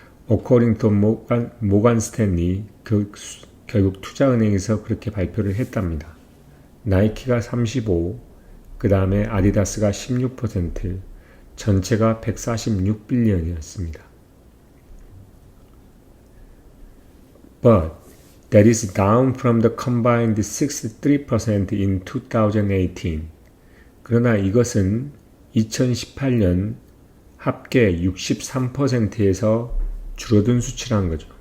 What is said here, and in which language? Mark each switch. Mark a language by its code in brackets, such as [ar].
[en] According to [ko] 모간 스탠리, 결국 투자은행에서 그렇게 발표를 했답니다. 나이키가 35, 그 다음에 아디다스가 16%, 전체가 146빌리언이었습니다. [en] But that is down from the combined 63% in 2018. [ko] 그러나 이것은 2018년 합계 63%에서 줄어든 수치라는 거죠.